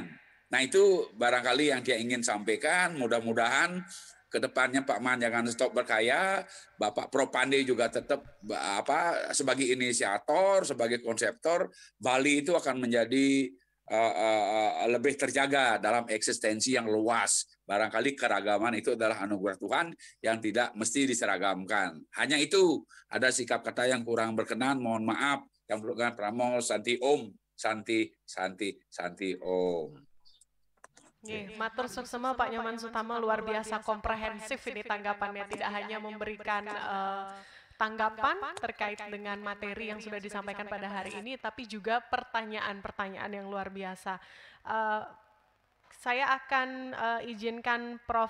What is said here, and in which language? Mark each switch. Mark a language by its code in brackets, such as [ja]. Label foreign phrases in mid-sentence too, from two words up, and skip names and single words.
[id] Nah itu barangkali yang dia ingin sampaikan. Mudah-mudahan ke depannya Pak Man jangan stop berkarya, Bapak Prof Pandey juga tetap sebagai inisiator, sebagai konseptor, Bali itu akan menjadi lebih terjaga dalam eksistensi yang luas. Barangkali keragaman itu adalah anugerah Tuhan yang tidak mesti diseragamkan. Hanya itu, ada sikap kata yang kurang berkenan, mohon maaf. Yang berkenan Pramo, [sa] Santi Om, Santi Om. [ban] Matur suksema [id] Pak Nyoman Sutama, luar biasa komprehensif ini tanggapannya, tidak hanya memberikan tanggapan terkait dengan materi yang sudah disampaikan pada hari ini, tapi juga pertanyaan-pertanyaan yang luar biasa. saya akan izinkan Prof.